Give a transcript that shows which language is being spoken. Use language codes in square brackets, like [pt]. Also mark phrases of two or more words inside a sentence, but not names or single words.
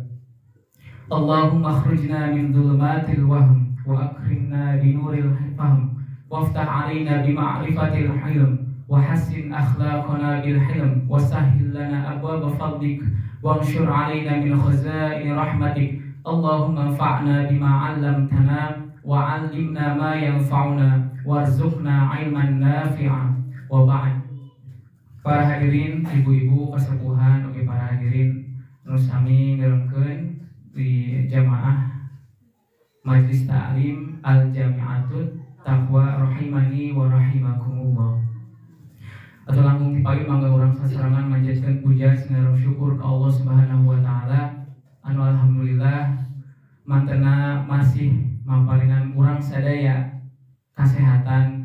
[ar] اللهم أخرجنا من ظلمات الوهم وأكرمنا بنور الفهم وافتح علينا بمعرفة الحلم وحسن أخلاقنا بالحلم وسهل لنا أبواب فضلك وانشر علينا من خزائن رحمتك. اللهم انفعنا بما علمتنا وعلمنا ما ينفعنا وارزقنا علما نافعا. وبعد. [su] Para hadirin ibu-ibu kasepuhan oge para hadirin nu sami ngelengkeun di jamaah Majlis Ta'lim Al-Jami'atut Taqwa [ar] رحمني ورحمكم الله. [su] Atau langkung dipagi mangga urang sasarangan manjatkeun puja sareng syukur ka Allah [ar] سبحانه وتعالى [su] anu alhamdulillah mantena masih mamparingan urang sadaya kesehatan.